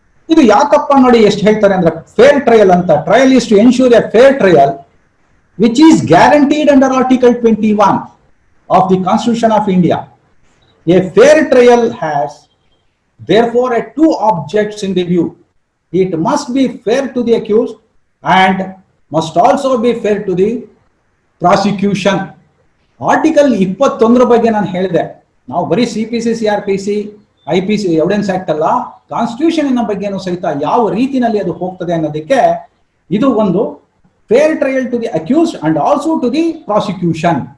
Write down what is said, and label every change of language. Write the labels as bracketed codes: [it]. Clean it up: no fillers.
[kn] ಇದು ಯಾಕಪ್ಪ ನೋಡಿ ಎಷ್ಟು ಹೇಳ್ತಾರೆ ಅಂದ್ರೆ, ಫೇರ್ ಟ್ರಯಲ್ ಅಂತ. [en] Trial is to ensure a fair trial which is guaranteed under Article 21 of the Constitution of India. A fair trial has therefore two objects in the view. It must be fair to the accused and must also be fair to the prosecution. [kn] Article 21 ಬಗ್ಗೆ ನಾನು ಹೇಳಿದೆ. ನಾವು ಬರೀ CPC, CRPC, IPC evidence act ಅಲ್ಲ, constitution ಬಗ್ಗೆನೂ ಸಹಿತ ಯಾವ ರೀತಿನಲ್ಲಿ ಅದು ಹೋಗ್ತದೆ ಅನ್ನೋದಕ್ಕೆ ಇದು ಒಂದು [en] Fair trial to the accused and also to the prosecution.